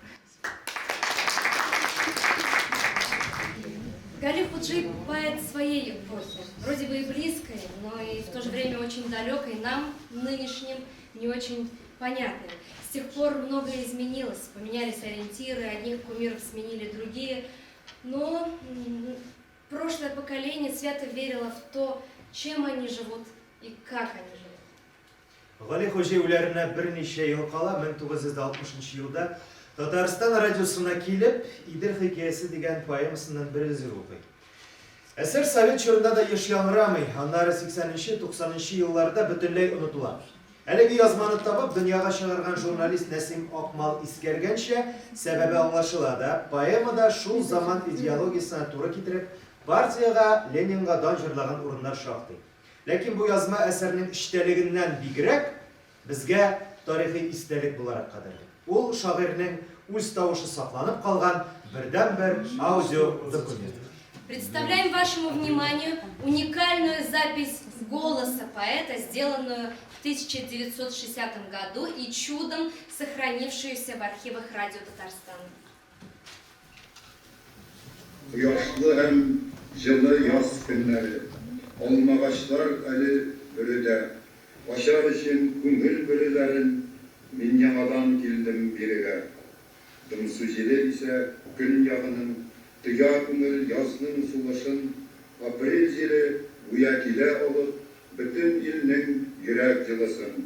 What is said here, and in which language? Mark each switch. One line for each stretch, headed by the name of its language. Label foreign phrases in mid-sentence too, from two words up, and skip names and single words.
Russian: Гали Худжи – поэт своей эпохи, вроде бы и близкой, но и в то же время очень далекой нам, нынешним, не очень понятной. С тех пор многое изменилось, поменялись ориентиры, одних кумиров сменили другие, но прошлое поколение свято верило в то, чем они живут и как они живут.
Tatar: Гали Худжи үләренә берничә ел кала, 1960 елда Татарстан радиосына килеп, Идел хикәясе дигән поэмасыннан бер әзер укый. Әсәр Совет чорында да еш яңрамый, аннары 80-90 елларда бөтенләй онытыла. Әлеге язманы табып, дөньяга чыгарган журналист Нәсим Акмал искәргәнчә, сәбәбе аңлашыла да, поэмада шул заман идеологиясына туры китереп, партияга, Ленинга дан җырлаган урыннар шактый. Ләкин бу язма әсәрнең эчтәлегеннән бигрәк безгә тарихи истәлек буларак кадерле. Ул шагыйрьнең үз тавышы сакланып калган бердән-бер аудиодокумент.
Russian: Представляем вашему вниманию уникальную запись голоса поэта, сделанную в 1960 году и чудом сохранившуюся в архивах Радио Татарстана.
Tatar: Кояшлы һәм җылы яз көннәре, алмагачлар әле бөрүдә, ашар өчен күңел бөреләрен мин яңадан килдем бирегә. Дымсу җиле исә көн ягының, тыя күңел язның сулышын, апрель җиле буя килә алып, бөтен илнең йөрәк җылысын.